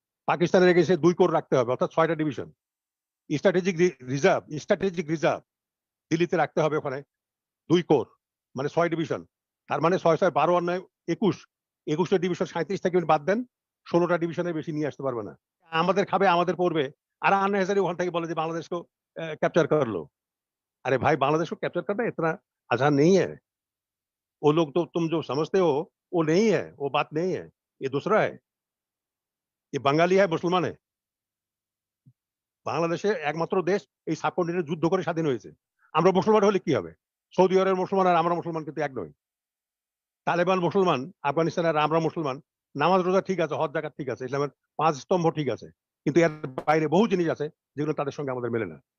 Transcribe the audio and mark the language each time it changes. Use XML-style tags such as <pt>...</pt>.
<bn>পাকিস্তানের এগেইনস্টে 2 কোর রাখতে হবে, অর্থাৎ 6টা ডিভিশন। স্ট্র্যাটেজিক রিজার্ভ দিল্লিতে রাখতে হবে, ওখানে 2 কোর মানে 6 ডিভিশন। তার মানে 6 6 12 আর 9 21টা ডিভিশন 37 থেকে বাদ দেন, 16টা ডিভিশনের বেশি নিয়ে আসতে পারবে না। আমাদের খাবে, আমাদের পড়বে, আর আননেসেসারি ওখান থেকে বলে যে বাংলাদেশকে</bn> <hi>कैप्चर कर लो। अरे भाई बांग्लादेश को कैप्चर करना इतना आसान नहीं है। वो लोग तो तुम जो समझते हो वो नहीं है, वो बात नहीं है, ये दूसरा है। ये बंगाली है, मुसलमान है।</hi> <bn>বাংলাদেশে একমাত্র দেশ এই সাবকন্টিনেন্টে যুদ্ধ করে স্বাধীন হয়েছে। আমরা মুসলমান হলে কি হবে? সৌদি আরবের মুসলমান আর আমরা মুসলমান কিন্তু এক নই। তালেবান মুসলমান, আফগানিস্তানের আমরা মুসলমান। নামাজ রোজা ঠিক আছে, হজ যাকাত ঠিক আছে, ইসলামের 5 স্তম্ভ ঠিক আছে, কিন্তু এর বাইরে বহু জিনিস আছে যেগুলো তাদের সঙ্গে আমাদের মেলে না।</bn>